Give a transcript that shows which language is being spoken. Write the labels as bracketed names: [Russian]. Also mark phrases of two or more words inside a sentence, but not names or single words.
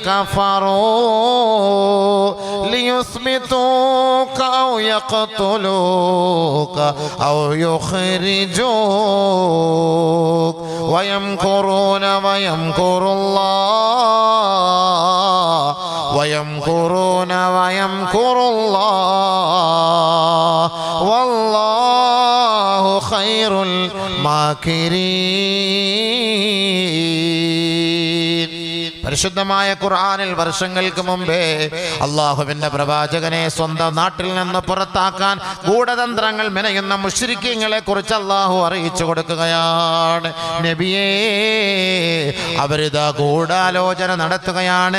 [Arabic] كفروا ليثبتوك أو يقتلوك أو يخرجوك ويمكرون ويمكر الله والله خير الماكرين. [Malayalam] പരിശുദ്ധമായ ഖുർആനിൽ വർഷങ്ങൾക്ക് മുമ്പേ അല്ലാഹുവിന്റെ പ്രവാചകനെ സ്വന്തം നാട്ടിൽ നിന്ന് പുറത്താക്കാൻ ഗൂഢതന്ത്രങ്ങൾ മെനയുന്ന മുശ്രിക്കീങ്ങളെ കുറിച്ച് അല്ലാഹു അറിയിച്ചു കൊടുക്കുകയാണ്. നബിയേ, അവരിതാ ഗൂഢാലോചന നടത്തുകയാണ്.